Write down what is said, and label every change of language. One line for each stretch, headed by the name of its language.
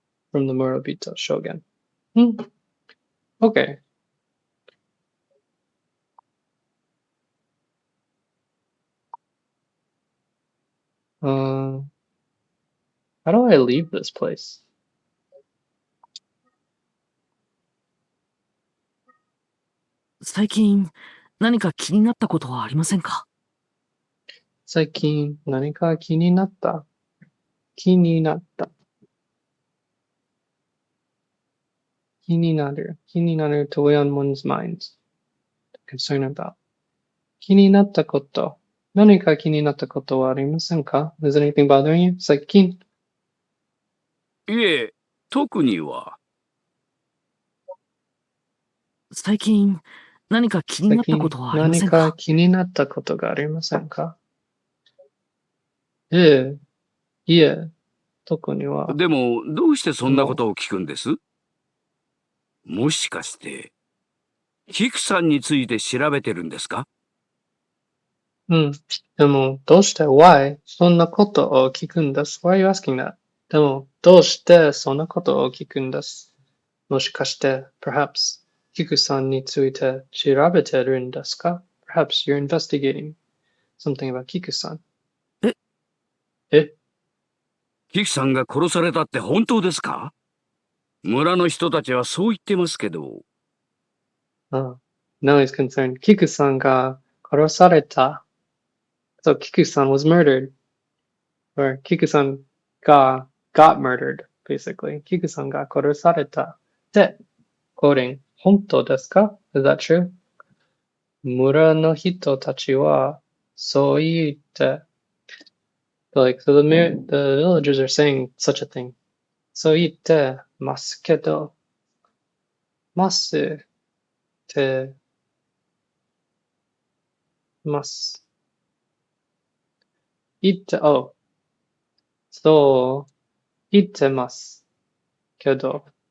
English: From the Murabito Shogun. Okay. How do I leave this place?
Japanese: 最近、何か気になったことはありませんか？最近何か気になった？気になった。気になる。気になる
English: to weigh on one's mind. Concern about.
Japanese: 気になったこと。何か気になったことはありませんか？
English: Is anything bothering you?
Japanese: 最近。いえ、特には。最近、何か気になったことはありませんか？何か気になったことがありませんか？いえ、特には。でも、どうしてそんなことを聞くんです？もしかして、キクさんについて調べてるんですか？でも、どうして
English: why
Japanese: そんなことを聞くんです？
English: Why are you asking that?
Japanese: でも、どうしてそんなことを聞くんです？もしかして、
English: perhaps
Japanese: キクさんについて調べてるんですか？
English: Perhaps you're investigating something about キクさん。
Japanese: え？キクさんが殺されたって本当ですか？村の人たちはそう言ってますけど。
English: Now he's concerned.
Japanese: キクさんが殺された。
English: So キクさん was murdered. Or
Japanese: キクさんが
English: got murdered, basically.
Japanese: キクさんが殺された。って、
English: quoting.
Japanese: 本当ですか？
English: Is that true?
Japanese: 村の人たちはそう言って。
English: Like, so the villagers are saying such a thing.
Japanese: そう言ってますけど、ますってます。言って、oh, そう言ってますけど、